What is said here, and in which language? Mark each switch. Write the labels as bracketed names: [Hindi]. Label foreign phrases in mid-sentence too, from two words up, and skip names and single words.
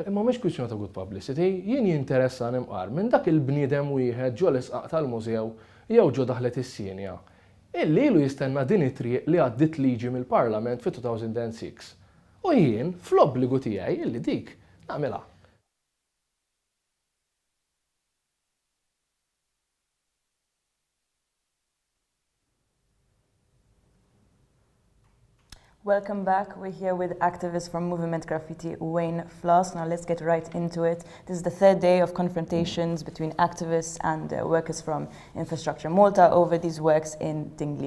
[Maltese] Imma mhix kwistjoni ta' [English] good publicity, [Maltese] jien jinteressa nimqar minn dak il-bniedem wieħed ġo l-isqaq tal-mużew jew ġo daħlet is-Sinja. Illi ilu jistenna din it-triq li għaddit liġi mill-Parlament fi 2006. U jien fl-obbligu tiegħi illi dik nagħmilha. [English] Welcome back. We're here with activists from Moviment Graffitti, Wayne Flask. Now let's get right into it. This is the 3rd day of confrontations between activists and workers from Infrastructure Malta over these works in Dingley.